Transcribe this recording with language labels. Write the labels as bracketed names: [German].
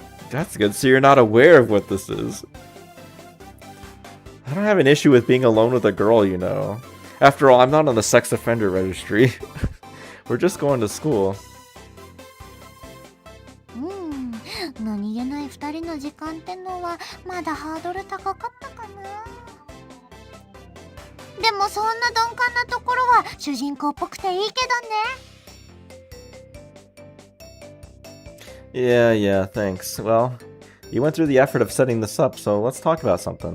[English] That's good, so you're not aware of what this is. I don't have an issue with being alone with a girl, you know. After all, I'm not on the sex offender registry. We're just going to school. [Japanese] 何気ない2人の時間ってのはまだハードル高かったかな。でもそんな鈍感なところは主人公っぽくていいけどね。 [English] Yeah, thanks. Well, you went through the effort of setting this up, so let's talk about something.